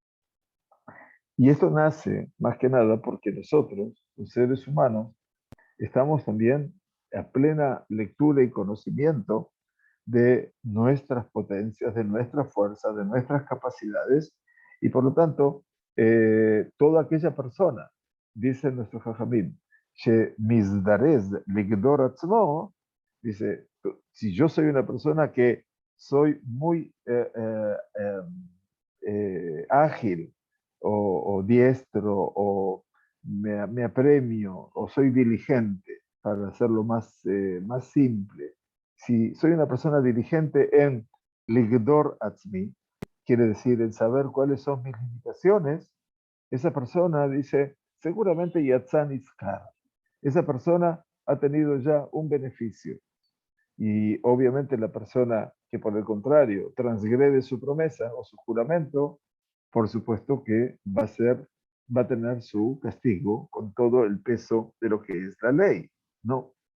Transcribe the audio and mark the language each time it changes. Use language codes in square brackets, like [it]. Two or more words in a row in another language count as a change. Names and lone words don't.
[es] Y esto nace más que nada porque nosotros, los seres humanos, estamos también a plena lectura y conocimiento de nuestras potencias, de nuestras fuerzas, de nuestras capacidades, y por lo tanto, toda aquella persona, dice nuestro Jajamim, que [he] מזדרז לגדור עצמו, [es] dice, si yo soy una persona que soy muy ágil o diestro o me apremio o soy diligente, para hacerlo más simple. Si soy una persona diligente en [he] לגדור עצמי, [es] quiere decir en saber cuáles son mis limitaciones, esa persona dice, seguramente [he] יצא נשכר. [es] Esa persona ha tenido ya un beneficio. Y obviamente la persona que por el contrario transgrede su promesa o su juramento, por supuesto que va a tener su castigo con todo el peso de lo que es la ley, ¿no?